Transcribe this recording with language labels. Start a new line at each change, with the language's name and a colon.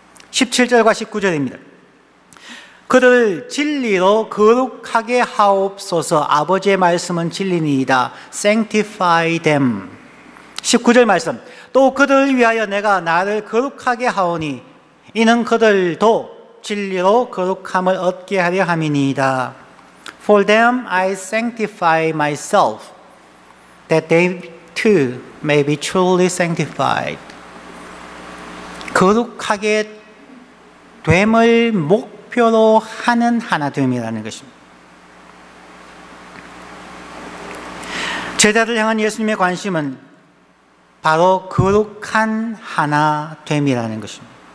Korean: 17절과 19절입니다. 그들을 진리로 거룩하게 하옵소서. 아버지의 말씀은 진리니이다.
English: Sanctify them.
Korean: 19절 말씀. 또 그들을 위하여 내가 나를 거룩하게 하오니 이는 그들도 진리로 거룩함을 얻게 하려 함이니이다.
English: For them I sanctify myself, that they too may be truly sanctified.
Korean: 거룩하게 됨을 목표로 하는 하나됨이라는 것입니다. 제자를 향한 예수님의 관심은 바로 거룩한 하나됨이라는 것입니다.